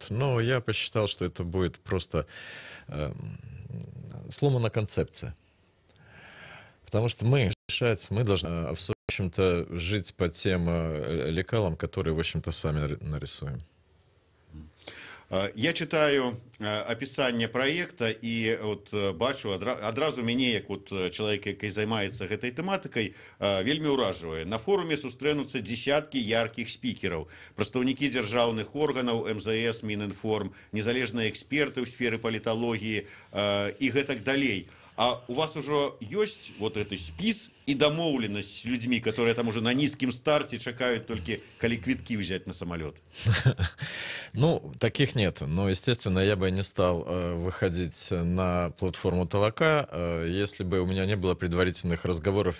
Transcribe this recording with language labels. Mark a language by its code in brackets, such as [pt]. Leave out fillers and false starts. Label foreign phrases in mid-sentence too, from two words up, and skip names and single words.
[ru] Но я посчитал, что это будет просто сломана концепция. Потому что мы должны, в общем-то, жить по тем лекалам, которые, в общем-то, сами нарисуем. [be] Я читаю опісанне праекта і от бачу адразу мяне як от чалавек, які займаецца гэтай тэматыкай, вельмі ўражвае. На форуме сустрэнуцца десяткі яркіх спікераў, прадстаўнікі дзяржаўных органаў, МЗС, Мінінформ, незалежныя эксперты ў сферы паліталогіі і гэтак далей. [ru] А у вас уже есть вот этот спис и домовленность с людьми, которые там уже на низком старте чекают только, коли квитки взять на самолет? Ну, таких нет. Но, естественно, я бы не стал выходить на платформу Толока, если бы у меня не было предварительных разговоров.